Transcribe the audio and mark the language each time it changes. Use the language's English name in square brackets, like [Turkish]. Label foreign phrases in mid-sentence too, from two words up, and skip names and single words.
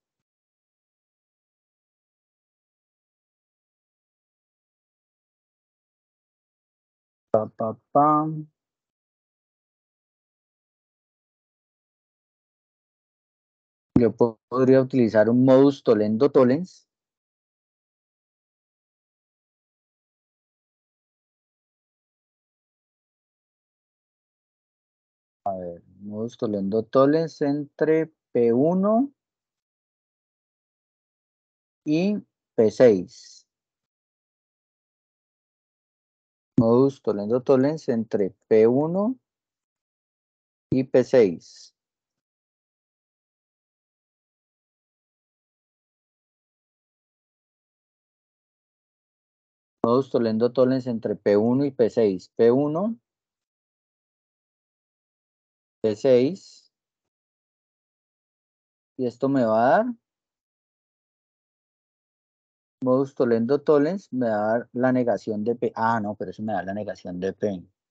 [Spanish] Pam. Yo podría utilizar un [Latin] modus tollendo tollens. [Spanish] A ver, [Latin] modus tollendo tollens [Spanish] entre P1 y P6. [Latin] Modus tollendo tollens [Spanish] entre P1 y P6. [Latin] Modus tollendo tollens [Spanish] entre P1 y P6. P1, P6. Y esto me va a dar [Latin] modus tollendo tollens, [Spanish] me va a dar la negación de P. Ah, no, pero eso me da la negación de P.